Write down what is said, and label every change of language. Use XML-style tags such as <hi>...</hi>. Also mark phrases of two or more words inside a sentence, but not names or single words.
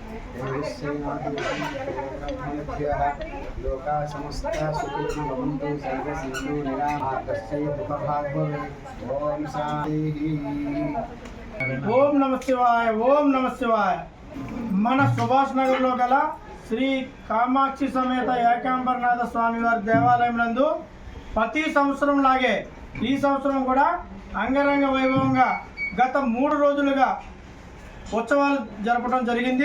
<sa>लोका समस्ता सुखिनो भवन्तु सर्वे सन्तु निरामयस्य दुःखभाग् भवेत्। ओम शान्ति। ఓం నమ శివాయ ఓం నమ శివాయ।</sa> <te>మన సుభాష్ నగర్లో గల శ్రీ కామాక్షి సమేత ఏకాంబరనాథ స్వామి వారి దేవాలయం నందు ప్రతి సంవత్సరం లాగే ఈ సంవత్సరం కూడా అంగరంగ వైభవంగా గత 3 రోజులుగా ఉత్సవాలు జరపడం జరిగింది।</te>